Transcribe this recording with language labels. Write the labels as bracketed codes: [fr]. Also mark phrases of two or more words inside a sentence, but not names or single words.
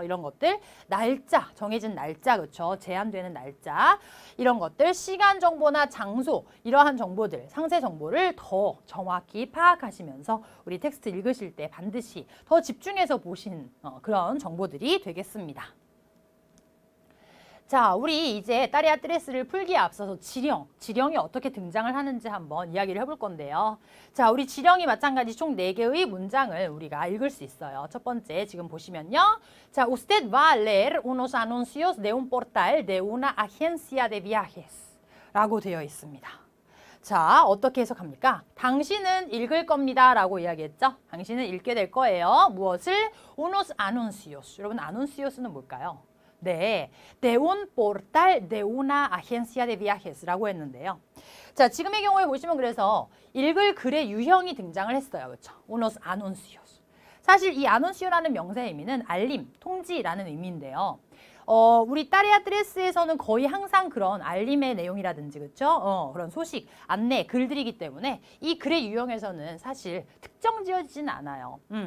[ko] 이런 것들, 날짜, 정해진 날짜, 그렇죠? 제한되는 날짜, 이런 것들, 시간 정보나 장소, 이러한 정보들, 상세 정보를 더 정확히 파악하시면서 우리 텍스트 읽으실 때 반드시 더 집중해서 보신 그런 정보들이 되겠습니다. 자, 우리 이제 따리아뜨레스를 풀기에 앞서서 지령이 어떻게 등장을 하는지 한번 이야기를 해볼 건데요. 자, 우리 지령이 마찬가지 총 4개의 문장을 우리가 읽을 수 있어요. 첫 번째 지금 보시면요. 자, [es] usted va a leer unos anuncios de un portal de una agencia de viajes [ko] 라고 되어 있습니다. 자, 어떻게 해석합니까? 당신은 읽을 겁니다 라고 이야기했죠. 당신은 읽게 될 거예요. 무엇을? [es] unos anuncios. [ko] 여러분, anuncios는 뭘까요? 네, [es] de un portal de una agencia de viajes라고 [ko] 했는데요. 자, 지금의 경우에 보시면 그래서 읽을 글의 유형이 등장을 했어요. 그렇죠? [es] unos anuncios. [ko] 사실 이 anuncio라는 명사의 의미는 알림, 통지라는 의미인데요. 우리 따리아뜨레스에서는 거의 항상 그런 알림의 내용이라든지 그렇죠? 그런 소식, 안내, 글들이기 때문에 이 글의 유형에서는 사실 특정 지어지진 않아요.